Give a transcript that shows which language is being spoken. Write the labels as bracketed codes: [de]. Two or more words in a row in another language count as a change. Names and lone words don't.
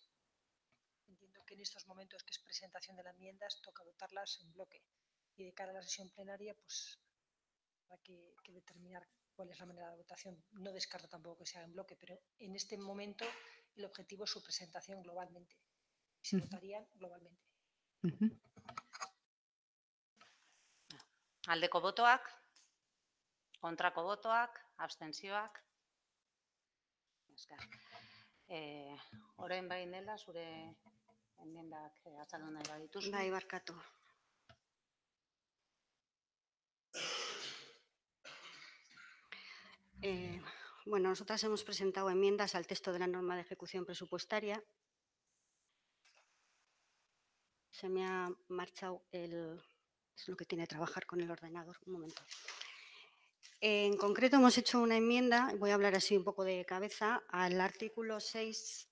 [es] Entiendo que en estos momentos que es presentación de las enmiendas toca votarlas en bloque y de cara a la sesión plenaria pues habrá que determinar cuál es la manera de votación. No descarto tampoco que sea en bloque, pero en este momento el objetivo es su presentación globalmente. Se votarían globalmente. [eu] Aldeko botoak, kontrako botoak, abstentzioak. Orain bai Nela, zure enmiendak azaldu nahi badituzu. Bai, barkatu. [es] Bueno, nosotras hemos presentado enmiendas al texto de la norma de ejecución presupuestaria. Se me ha marchado es lo que tiene trabajar con el ordenador. Un momento. En concreto hemos hecho una enmienda, voy a hablar así un poco de cabeza, al artículo 6.